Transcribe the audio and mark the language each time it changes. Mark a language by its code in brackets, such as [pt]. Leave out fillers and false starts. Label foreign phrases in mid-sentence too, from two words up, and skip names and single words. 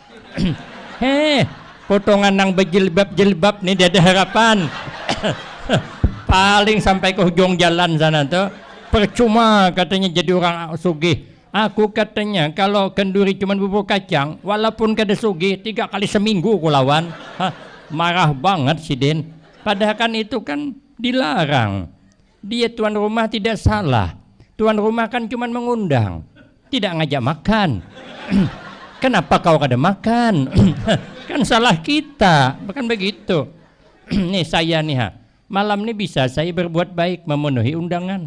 [bjn] Potongan nang berjilbab nih dia ada harapan. [id] Paling sampai ke ujung jalan sana tuh. [bjn] Percuma katanya jadi orang sugih. Aku katanya kalau kenduri cuman bubur kacang, walaupun kada sugih 3 kali seminggu ku lawan. [id] Marah banget si Den. Padahal kan itu kan dilarang. Dia tuan rumah tidak salah. Tuan rumah kan cuman mengundang, tidak ngajak makan. [bjn] Kenapa kau kada makan? [id] Kan salah kita, bukan begitu. Nih saya nih malam ini bisa saya berbuat baik memenuhi undangan.